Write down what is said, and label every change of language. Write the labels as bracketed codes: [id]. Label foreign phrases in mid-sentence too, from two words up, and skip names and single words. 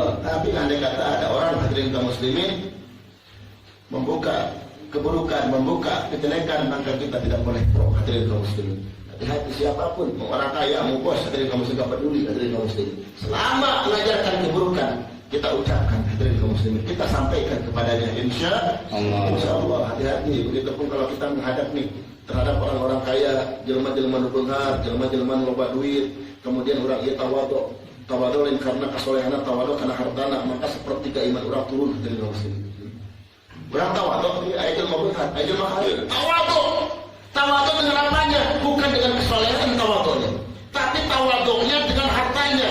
[id] Tapi andai kata ada orang hadirin kaum muslimin membuka keburukan, membuka kejelekan, maka kita tidak boleh pro hadirin kaum muslimin. Hati siapapun, mau orang kaya, mau bos, hadirin kaum muslimin, peduli hadirin kaum muslimin. Selama mengajarkan keburukan, kita ucapkan hadirin kaum muslimin, kita sampaikan kepadanya. [ar] إن شاء الله, [id] hati-hati. Begitupun kalau kita menghadap nih terhadap orang-orang kaya, [su] jelma-jelma nubenghar, jelma-jelma loba duit, [id] kemudian orang ia tawadhu karena kesolehanan, tawadhu karena hartana, maka sepertiga iman orang turun hadirin kaum muslimin. Orang tawadhu ini [su] ayat nubenghar, ayat mahal, [id] tawadhu dengan apanya? Bukan dengan kesolehan tawadhunya, tapi tawadhunya dengan hartanya.